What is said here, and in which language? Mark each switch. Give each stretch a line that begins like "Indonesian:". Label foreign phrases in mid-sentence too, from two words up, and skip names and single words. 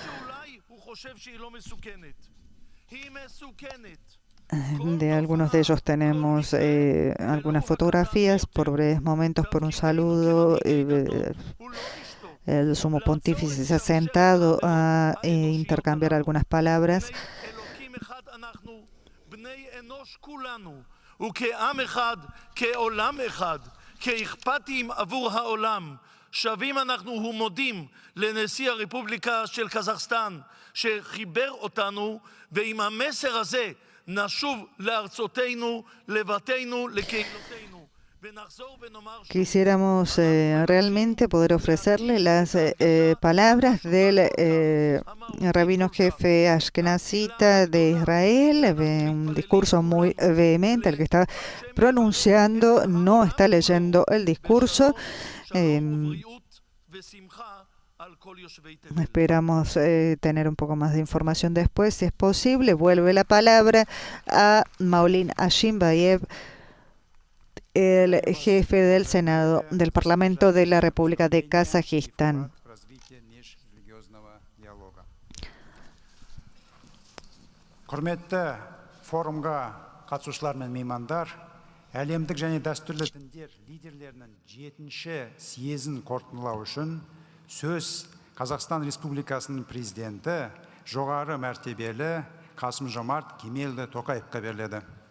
Spanish: De algunos de ellos tenemos algunas fotografías, por breves momentos, por un saludo. El sumo pontífice se ha sentado a intercambiar algunas palabras.
Hebrew: שווים אנחנו ומודים לנשיא הרפובליקה של קזחסטן שחיבר אותנו, ועם המסר הזה נשוב לארצותינו, לבתינו, לקהילותינו.
Spanish: Quisiéramos realmente poder ofrecerle las palabras del rabino jefe ashkenazita de Israel, un discurso muy vehemente, el que está pronunciando, no está leyendo el discurso. Esperamos tener un poco más de información después, si es posible. Vuelve la palabra a Maulin Ashimbayev, el jefe del Senado del Parlamento de la República de Kazajistán.
Kazakh: Құрметті форумға қатысушылар мен меймандар, әлемдік және дәстүрлі діндер лидерлерінің 7-ші съезін қорытындылау үшін сөз Қазақстан Республикасының президенті, жоғары мәртебелі Қасым-Жомарт Кемелұлы Тоқаевқа беріледі.